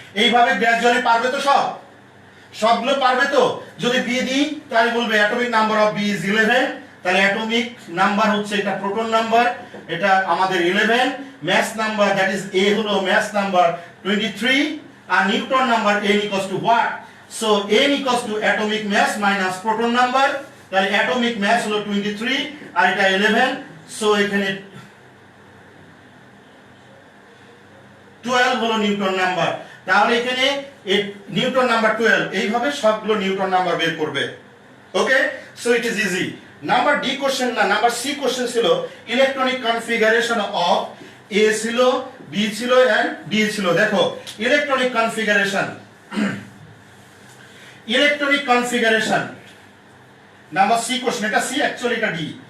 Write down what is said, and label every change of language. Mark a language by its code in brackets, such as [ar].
[bn] এইভাবে গ্র্যাজুয়ালি পারবে তো সবগুলো পারবে তো? যদি বি দিই তাহলে বলবে [en] atomic number of B is 11, [bn] তাহলে অ্যাটমিক নাম্বার হচ্ছে এটা প্রোটন নাম্বার, এটা আমাদের 11, [en] mass number that is A [bn] হলো mass number 23, আর Newton number [en] n equals to what? so n equals to atomic mass minus proton number, তাহলে atomic mass [bn] হলো 23 আর এটা 11, [en] so এখানে 12 হলো Newton number. [bn] তাহলে এখানে নিউটন নাম্বার 12, এইভাবে সবগুলো নিউটন নাম্বার বের করবে। ওকে, [en] So it is easy. [bn] Number D question না, নাম্বার সি কোশ্চেন ছিল ইলেকট্রনিক কনফিগারেশন অফ এ ছিল, বি ছিল এন্ড ডি ছিল। দেখো electronic configuration, electronic configuration number C question, এটা সি অ্যাকচুয়ালি এটা ডি।